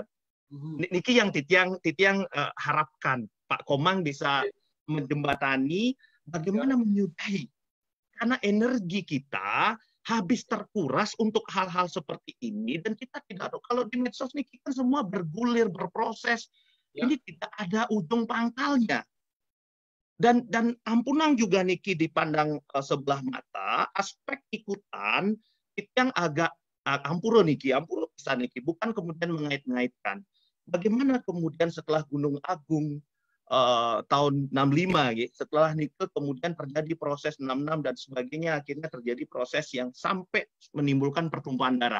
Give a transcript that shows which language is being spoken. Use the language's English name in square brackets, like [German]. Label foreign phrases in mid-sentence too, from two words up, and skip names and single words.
[Indonesian] Niki yang Titiang harapkan Pak Komang bisa menjembatani bagaimana menyudahi, karena energi kita habis terkuras untuk hal-hal seperti ini, dan kita tidak tahu kalau di medsos ini kita semua bergulir, berproses, ini tidak ada ujung pangkalnya. Dan ampunang juga Niki dipandang sebelah mata, aspek ikutan itu yang agak ampuro bisa Niki, bukan kemudian mengait-ngaitkan. Bagaimana kemudian setelah Gunung Agung tahun 65, gitu. Setelah itu kemudian terjadi proses 66 dan sebagainya, akhirnya terjadi proses yang sampai menimbulkan pertumpahan darah.